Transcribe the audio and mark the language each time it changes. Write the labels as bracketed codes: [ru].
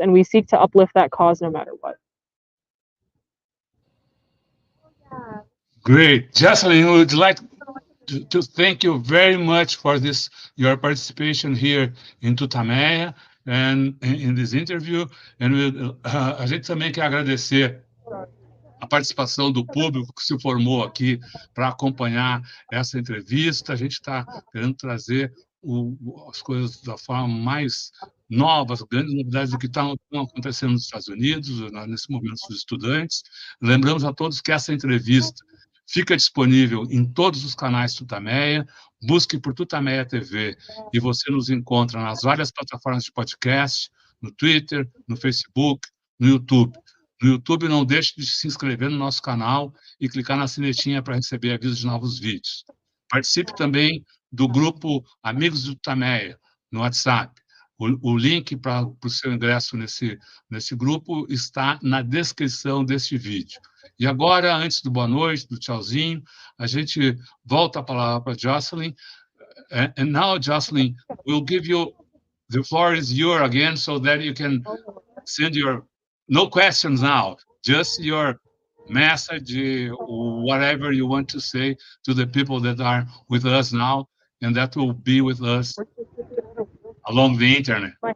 [en] And we seek to uplift that cause no matter what. Great. Jocelyn, we would like to thank you very much for your participation here in TUTAMÉIA and in this interview. [pt] And a gente também quer agradecer a participação do público que se formou aqui para acompanhar essa entrevista. A gente está querendo trazer as coisas da forma mais novas, grandes novidades do que estão acontecendo nos Estados Unidos, nesse momento dos estudantes. Lembramos a todos que essa entrevista fica disponível em todos os canais TUTAMÉIA. Busque por TUTAMÉIA TV e você nos encontra nas várias plataformas de podcast, no Twitter, no Facebook, no YouTube. No YouTube, não deixe de se inscrever no nosso canal e clicar na sinetinha para receber avisos de novos vídeos. Participe também do grupo Amigos do TUTAMÉIA, no WhatsApp. O link para o seu ingresso nesse grupo está na descrição deste vídeo. E agora, antes do boa noite, do tchauzinho, a gente volta a palavra para Jocelyn. [en] And now, Jocelyn, we'll give you, the floor is yours again, so that you can send your, no questions now, just your message, whatever you want to say to the people that are with us now, and that will be with us along the internet.